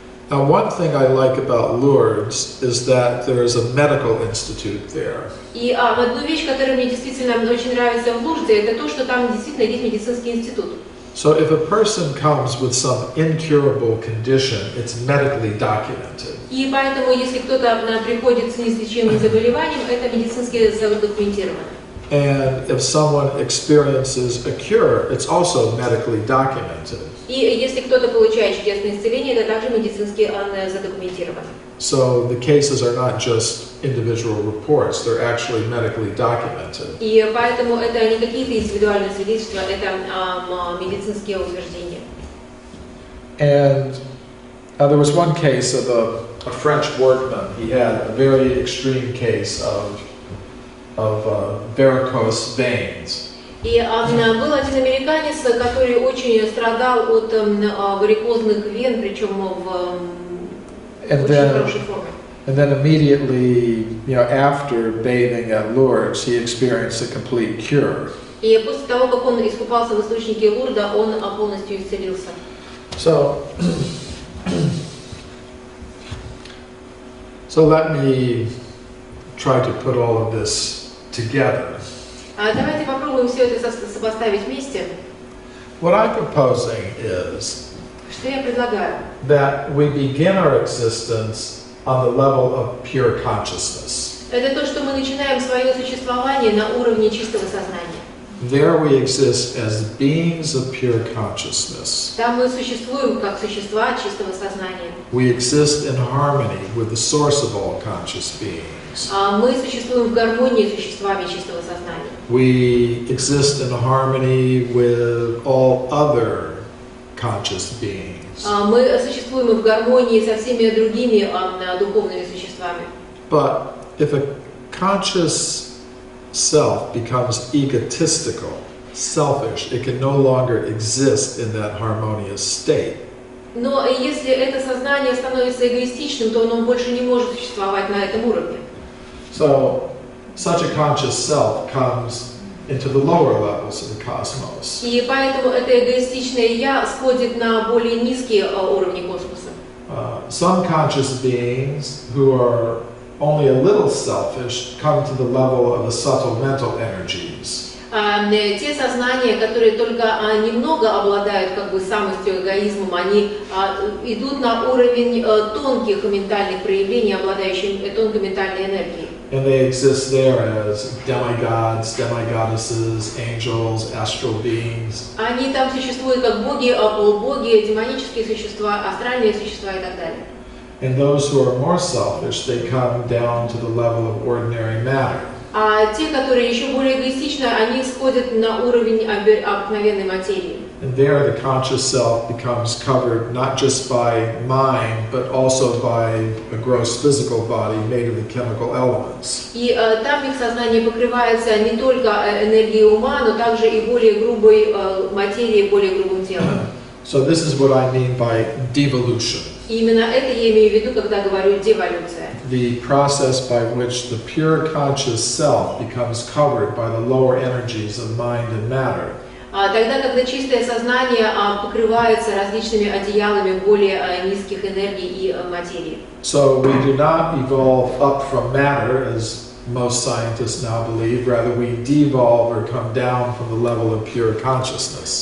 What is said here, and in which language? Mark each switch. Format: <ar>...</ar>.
<en>Now, one thing I like about Lourdes is that there is a medical institute there.</en> <ru>И одну вещь, которая мне действительно очень нравится в Лурде, это то, что там действительно есть медицинский институт.</ru> <en>So if a person comes with some incurable condition, it's medically documented.</en> <ru>И поэтому, если кто-то приходит с неизлечимым заболеванием, это медицински задокументировано.</ru> <en>And if someone experiences a cure, it's also medically documented.</en> <ru>И если кто-то получает чудесное исцеление, это также медицински задокументировано.</ru> <en>So the cases are not just individual reports, they're actually medically documented.</en> <ru>И поэтому это не какие-то индивидуальные свидетельства, это медицинские утверждения.</ru> <en>And there was one case of a French workman. He had a very extreme case of varicose veins.</en> <ru>И был один американец, который очень страдал от варикозных вен, причем в очень хорошей форме.</ru> <en>And then immediately, after bathing at Lourdes, he experienced a complete cure.</en> <ru>И после того, как он искупался в источнике Лурда, он полностью исцелился.</ru> <en>So let me try to put all of this together.</en> <ru>Давайте попробуем все это сопоставить вместе.</ru> <en>What I'm proposing is</en> <ru>Что я предлагаю?</ru> <en>that we begin our existence on the level of pure consciousness.</en> <ru>Это то, что мы начинаем свое существование на уровне чистого сознания.</ru> <en>There we exist as beings of pure consciousness.</en> <ru>Там мы существуем как существа чистого сознания.</ru> <en>We exist in harmony with the source of all conscious beings.</en> <ru>Мы существуем в гармонии с существами чистого сознания.</ru> <en>We exist in harmony with all other conscious beings.</en> <ru>Мы существуем в гармонии со всеми другими духовными существами.</ru> <en>But if a conscious self becomes egotistical, selfish, it can no longer exist in that harmonious state.</en> <ru>Но если это сознание становится эгоистичным, то оно больше не может существовать на этом уровне.</ru> <en>So, such a conscious self comes into the lower levels of the cosmos.</en> <ru>И поэтому это эгоистичное «я» сходит на более низкие уровни космоса.</ru> <en>Some conscious beings who are only a little selfish come to the level of the subtle mental energies.</en> <ru>Те сознания, которые только немного обладают самостью, эгоизмом, они идут на уровень тонких ментальных проявлений, обладающих тонкой ментальной энергией.</ru> <en>And they exist there as demigods, demigoddesses, angels, astral beings.</en> <ru>Они там существуют как боги, полубоги, демонические существа, астральные существа и так далее.</ru> <en>And those who are more selfish, they come down to the level of ordinary matter.</en> <ru>А те, которые еще более эгоистичны, они сходят на уровень обыкновенной материи.</ru> <en>And there the conscious self becomes covered not just by mind, but also by a gross physical body made of the chemical elements.</en> <ru>И там их сознание покрывается не только энергией ума, но также и более грубой материей, более грубым телом.</ru> <en>So this is what I mean by devolution.</en> <ru>И именно это я имею в виду, когда говорю деволюция.</ru> <en>The process by which the pure conscious self becomes covered by the lower energies of mind and matter.</en> <ru>Тогда, когда чистое сознание покрывается различными одеялами более низких энергий и материи.</ru> <en>So we do not evolve up from matter, as most scientists now believe. Rather, we devolve or come down from the level of pure consciousness.</en>